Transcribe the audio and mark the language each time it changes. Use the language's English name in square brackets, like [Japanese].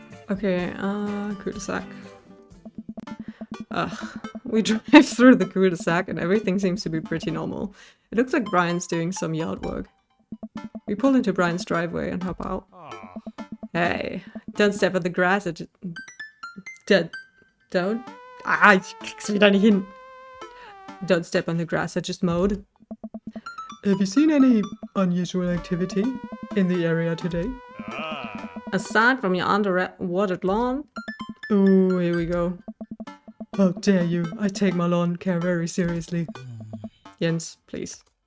[English] Okay, cul-de-sac. We drive through the cul-de-sac and everything seems to be pretty normal. It looks like Brian's doing some yard work. We pull into Brian's driveway and hop out. Hey, don't step on the grass. Don't. [German] Ich krieg's wieder nicht hin. [English] Don't step on the grass, I just mowed. Have you seen any unusual activity in the area today? Aside from your underwatered lawn? Oh, here we go. How dare you? I take my lawn care very seriously. Jens, please.